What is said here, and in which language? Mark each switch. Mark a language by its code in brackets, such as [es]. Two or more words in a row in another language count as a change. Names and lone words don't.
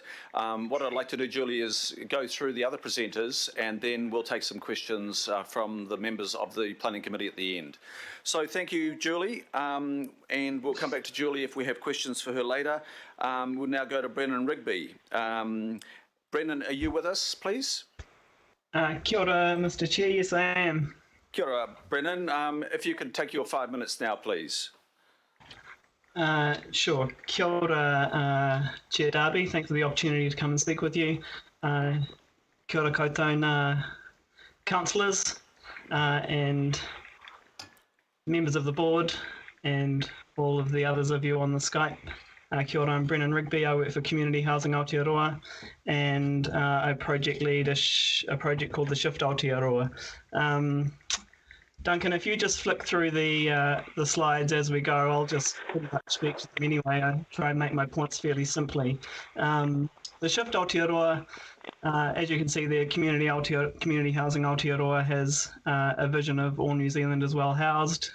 [en] What I'd like to do, Julie, is go through the other presenters, and then we'll take some questions from the members of the Planning Committee at the end. So thank you, Julie, and we'll come back to Julie if we have questions for her later. We'll now go to Brennan Rigby. Brennan, are you with us, please? [mi] Kia ora, [en] Mr. Chair. Yes, I am. [mi] Kia ora, Brennan. [en] If you could take your 5 minutes now, please. Sure. [mi] Kia ora, [en] Chair Darby. Thanks for the opportunity to come and speak with you. [mi] Kia ora koutou [en] councillors and members of the board and all of the others of you on the Skype. [mi] Kia ora, [en] I'm Brennan Rigby. I work for Community Housing Aotearoa and I project lead a project called the Shift Aotearoa. Duncan, if you just flick through the slides as we go, I'll just pretty much speak to them anyway. I try and make my points fairly simply. The Shift Aotearoa, as you can see there, Community Housing Aotearoa has a vision of all New Zealanders well housed.